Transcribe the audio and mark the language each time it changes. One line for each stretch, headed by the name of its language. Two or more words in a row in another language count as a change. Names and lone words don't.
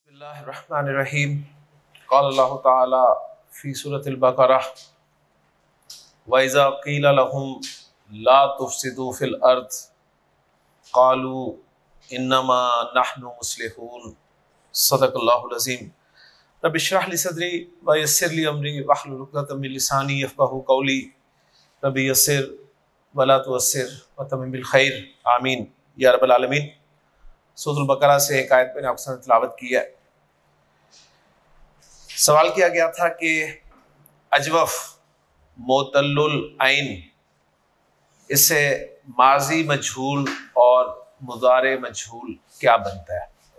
Arabic: بسم الله الرحمن الرحيم. قال الله تعالى في سورة البقرة وإذا قيل لهم لا تفسدوا في الأرض قالوا إنما نحن مصلحون. صدق الله العظيم. رب اشرح لي صدري ويسر لي أمري واحلل عقدة من لساني يفقهوا قولي. رب يسر ولا تعسر وتمم بالخير آمين يا رب العالمين.
Urdu: سورہ بقرہ سے ایک آیت میں نے آپ کے ساتھ تلاوت کی ہے. سوال کیا گیا تھا کہ اجوف معتل العین، اس سے ماضی مجہول اور مضارع مجہول کیا بنتا ہے.